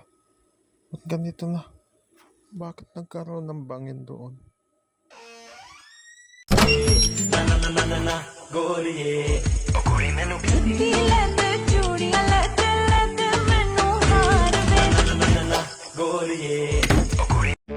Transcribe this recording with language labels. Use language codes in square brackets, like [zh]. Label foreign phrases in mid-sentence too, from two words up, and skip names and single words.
[tl] Ba't ganito na? Bakit nagkaroon ng bangin doon? [pa] ਗੋਲੀਏ ਉਹ ਕੁੜੀ ਮੈਨੂੰ ਕੀ ਲੈਂਦੇ ਚੂੜੀਆਂ ਲੈਂਦੇ ਲੈਂਦੇ ਮੈਨੂੰ ਹਾਰ ਵੇ ਨਾ ਗੋਲੀਏ ਉਹ ਕੁੜੀ